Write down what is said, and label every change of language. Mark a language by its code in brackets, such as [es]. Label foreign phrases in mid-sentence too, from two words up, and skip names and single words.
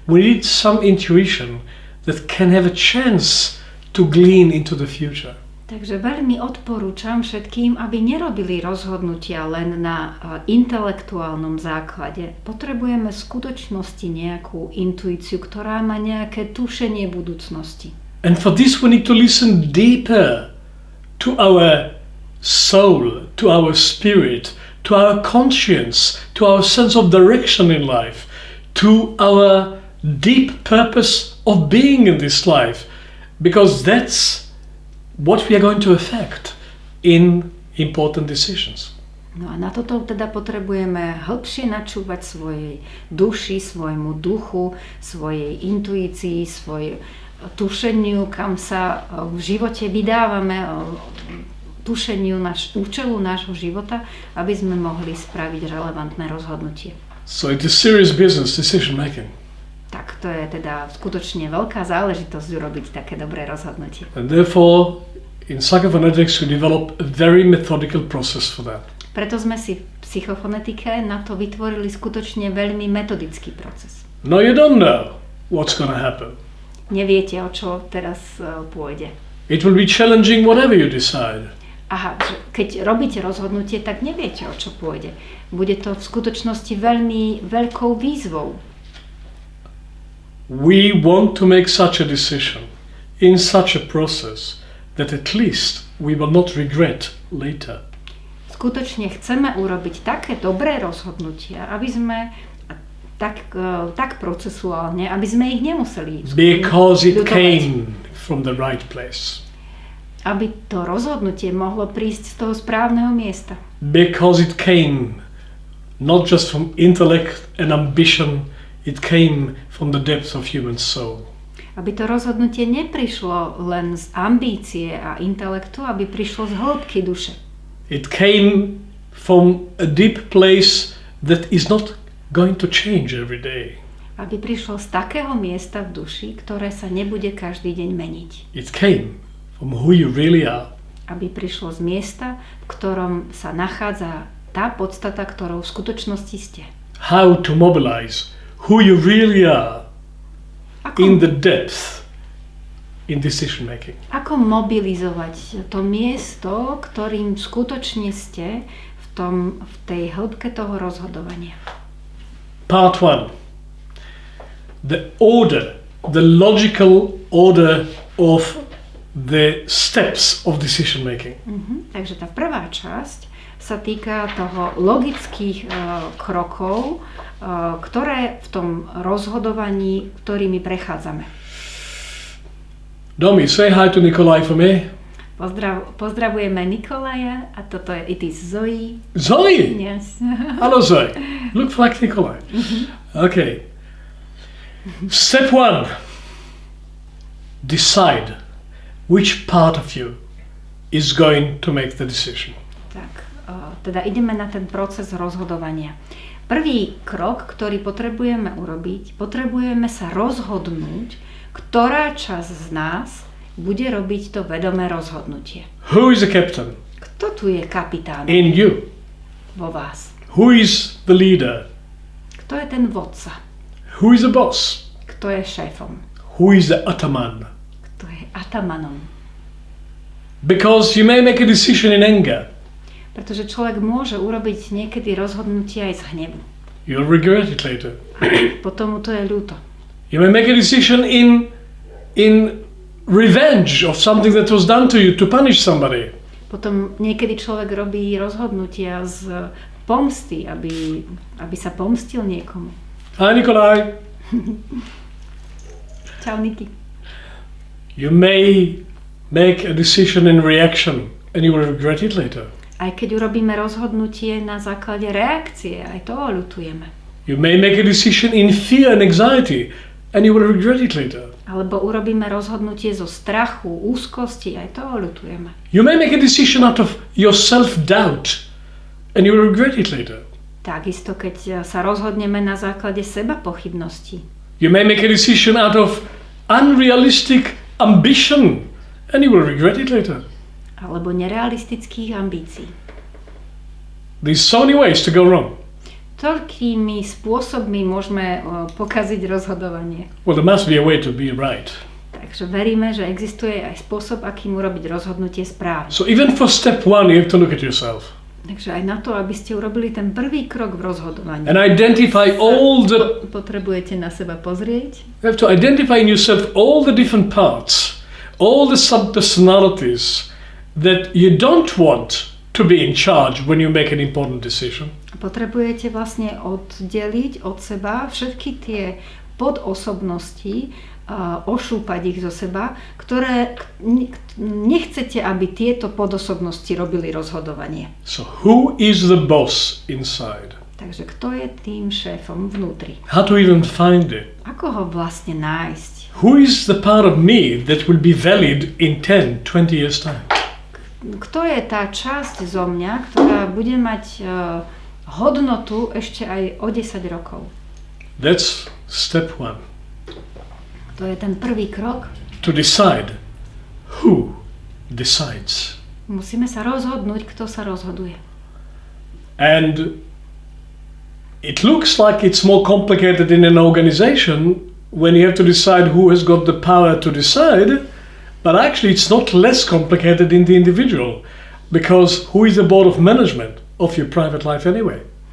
[en] We need some intuition that can have a chance to glean into the future. [sk] Takže veľmi odporúčam všetkým, aby nerobili rozhodnutia len na intelektuálnom základe. Potrebujeme v skutočnosti nejakú intuíciu, ktorá má nejaké tušenie budúcnosti. [en] And for this we need to listen deeper to our soul, to our spirit, to our conscience, to our sense of direction in life, to our deep purpose of being in this life, because that's what we are going to affect in important decisions. [sk] No a na toto teda potrebujeme hĺbšie načúvať svojej duši, svojmu duchu, svojej intuícii, svojej tušeniu, kam sa v živote vydávame, tušeniu účelu nášho života, aby sme mohli spraviť relevantné rozhodnutie. [en] So it is serious business, decision making. [sk] Tak to je teda skutočne veľká záležitosť urobiť také dobré rozhodnutie. [en] And therefore, in psychophonetics we develop a very methodical process for that. [sk] Preto sme si v psychofonetike na to vytvorili skutočne veľmi metodický proces. [en] No, you don't know what's going to happen. [sk] Neviete, o čo teraz pôjde. [en] It will be challenging whatever you decide. [sk] Aha, keď robíte rozhodnutie, tak neviete, o čo pôjde. Bude to v skutočnosti veľmi veľkou výzvou. [en] We want to make such a decision in such a process that at least we will not regret later. [sk] Skutočne chceme urobiť také dobré rozhodnutia, aby sme tak procesuálne, aby sme ich nemuseli [en] Because it [sk] ľutovať. [en] came from the right place. [sk] Aby to rozhodnutie mohlo prísť z toho správneho miesta. [en] Because it came not just from intellect and ambition, it came from the depths of human soul. [sk] Aby to rozhodnutie neprišlo len z ambície a intelektu, aby prišlo z hĺbky duše. [en] It came from a deep place that is not going to change every day. [sk] Aby prišlo z takého miesta v duši, ktoré sa nebude každý deň meniť. [en] It came from who you really are. [sk] Aby prišlo z miesta, v ktorom sa nachádza tá podstata, ktorou v skutočnosti ste. [en] How to mobilize who you really are in the depth in decision making. [sk] Ako mobilizovať to miesto, ktorým skutočne ste v tej hĺbke toho rozhodovania. [en] Part 1. The order, the logical order of the steps of decision making. [sk] Takže tá prvá časť sa týka toho logických krokov, ktoré v tom rozhodovaní, ktorými prechádzame. [en] Domi, say hi to Nikolaj for me. [sk] Pozdravujeme Nikolaja a toto je [en] it is [sk] Zoe. [en] Zoe? Yes. Hello Zoe. Look like Nikolaj. Okay. Step 1. Decide which part of you is going to make the decision. [sk] Tak, teda ideme na ten proces rozhodovania. Prvý krok, ktorý potrebujeme urobiť, potrebujeme sa rozhodnúť, ktorá časť z nás bude robiť to vedomé rozhodnutie. [en] Who is the captain? [sk] Kto tu je kapitán? [en] In you. [sk] Vo vás. [en] Who is the leader? [sk] Kto je ten vodca? [en] Who is the boss? [sk] Kto je šéfom? [en] Who is the ataman? [sk] Kto je atamanom? [en] Because you may make a decision in anger. [sk] Pretože človek môže urobiť niekedy rozhodnutie aj z hnevu. [en] You'll regret it later. [sk] Potom mu to je ľúto. [en] You may make a decision in revenge of something that was done to you to punish somebody. [sk] Potom niekedy človek robí rozhodnutia z pomsty, aby sa pomstil niekomu. [en] Hi Nikolaj. [sk] Čau Niky. [en] You may make a decision in reaction and you will regret it later. [sk] Aj keď urobíme rozhodnutie na základe reakcie, aj to oľutujeme. [en] You may make a decision in fear and anxiety and you will regret it later. [sk] Alebo urobíme rozhodnutie zo strachu, úzkosti, aj to oľutujeme. [en] You may make a decision out of your self-doubt and you will regret it later. [sk] Takisto, keď sa rozhodneme na základe seba pochybností. [en] You may make a decision out of unrealistic ambition and you will regret it later. [sk] Alebo nerealistických ambícií. [en] There's so many ways to go wrong. [sk] toľkými spôsobmi môžeme pokaziť rozhodovanie. [en] Well, there must be a way to be right. [sk] Takže veríme, že existuje aj spôsob, akým urobiť rozhodnutie správne. [en] So even for step 1, you have to look at yourself. [sk] Takže aj na to, aby ste urobili ten prvý krok v rozhodovaní. [en] And identify all the... [sk] Potrebujete na seba pozrieť. [en] You have to identify in yourself all the different parts, all the sub-personalities that you don't want to be in charge when you make an important decision. [sk] Potrebujete vlastne oddeliť od seba všetky tie podosobnosti, ošúpať ich zo seba, ktoré nechcete, aby tieto podosobnosti robili rozhodovanie. [en] So who is the boss inside? [sk] Takže kto je tým šéfom vnútri? [en] How to even find it? [sk] Ako ho vlastne nájsť? [en] Who is the part of me that will be valid in 10, 20 years time? [sk] Kto je tá časť zo mňa, ktorá bude mať hodnotu ešte aj o 10 rokov? [en] That's step 1. [sk] To je ten prvý krok. [en] To decide who decides. [sk] Musíme sa rozhodnúť, kto sa rozhoduje. [en] And it looks like it's more complicated in an organization when you have to decide who has got the power to decide, but actually it's not less complicated in the individual, because who is the board of management of your private life anyway?